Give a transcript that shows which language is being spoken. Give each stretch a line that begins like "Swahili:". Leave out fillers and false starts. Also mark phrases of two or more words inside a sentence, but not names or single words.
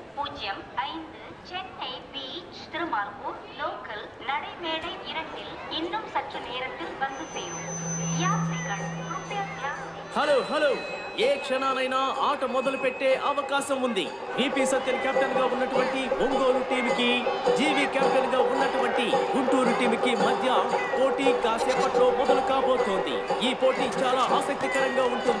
Tamil: 05 சென்னை பீச் திருமார்பூர் லோக்கல் நடைமேடை 2 இன்னும் சற்று நேரத்தில் வந்து சேரும்.
Hindi: யாத்ரிகள் कृपया ध्यान दें.
Telugu: హలో హలో ఏ క్షణానైనా ఆట మొదలు పెట్టే అవకాశం ఉంది. విపి సత్యన్ కెప్టెన్ గా ఉన్నటువంటి ఒంగోలు టీంకి జీవి కెప్టెన్ గా ఉన్నటువంటి గుంటూరు టీంకి మధ్య పోటీ కాసేపట్లో మొదలు కాబోతోంది. ఈ పోటీ చాలా ఆసక్తికరంగా ఉంటుంది.